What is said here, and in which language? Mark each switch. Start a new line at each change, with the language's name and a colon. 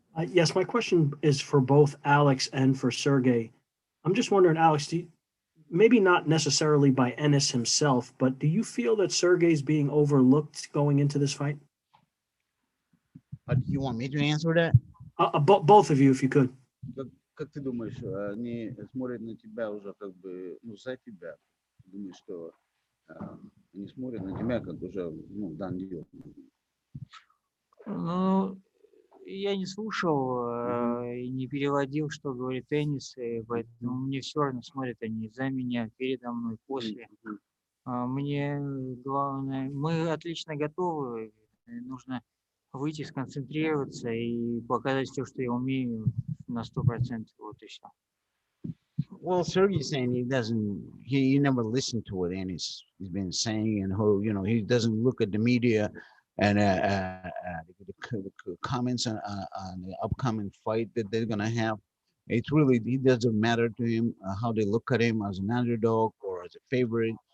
English: Yes, my question is for both Alex and for Sergey. I'm just wondering, Alex, maybe not necessarily by Ennis himself, but do you feel that Sergey's being overlooked going into this fight? Do you want me to answer that? Both of you, if you could.
Russian: Как ты думаешь, они смотрят на тебя уже как бы, за тебя? Думаю, что они смотрят на тебя как уже,
English: дан deal.
Russian: Ну, я не слушал и не переводил, что говорит Эннис, поэтому мне все равно смотрят они за меня, передо мной, после. Мне главное, мы отлично готовы, нужно выйти, сконцентрироваться и показать все, что я умею на 100%, вот и все.
English: Well, Sergey's saying he never listened to what Ennis has been saying, and he doesn't look at the media and the comments on the upcoming fight that they're gonna have. It doesn't matter to him how they look at him as an underdog or as a favorite.